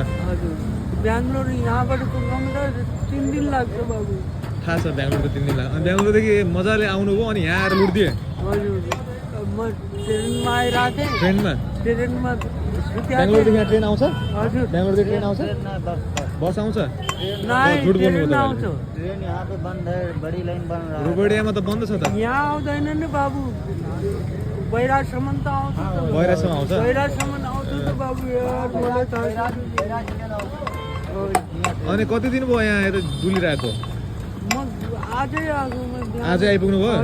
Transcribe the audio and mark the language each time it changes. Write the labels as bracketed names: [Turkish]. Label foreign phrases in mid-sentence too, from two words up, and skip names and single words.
[Nepali] हजुर बेंगलोर यहाँबाट पुग्नु 3 दिन लाग्छ बाबु थाहा छ बेङ्गलोर त 3 दिन लाग्यो अनि बेङ्गलोरदेखि मजाले आउनुभयो अनि यहाँ आएर लुटिदिए हजुर म ट्रेनमा आइरहेको थिएँ ट्रेनमा ट्रेनमा बेङ्गलोरदेखि यहाँ ट्रेन आउँछ हजुर बेङ्गलोरदेखि ट्रेन आउँछ बस आउँछ [Hindi] नहीं [Nepali] झुट बोल्नु ट्रेन हो आउँछ [Hindi] ट्रेन यहाँ पे बंद है, बड़ी लाइन बन रहा है। [Nepali] रोबडियामा त बन्द छ त यहाँ आउँदैन नि बाबु बैरासम्म त आउँछ त बहिरासम्म आउँछ बैरासम्म आउँछ त बाबु यार मलाई थाहा छैन। अनि कति दिन भयो यहाँ यता डुलिरहेको म आजै आएको आजै आइपुग्नु भयो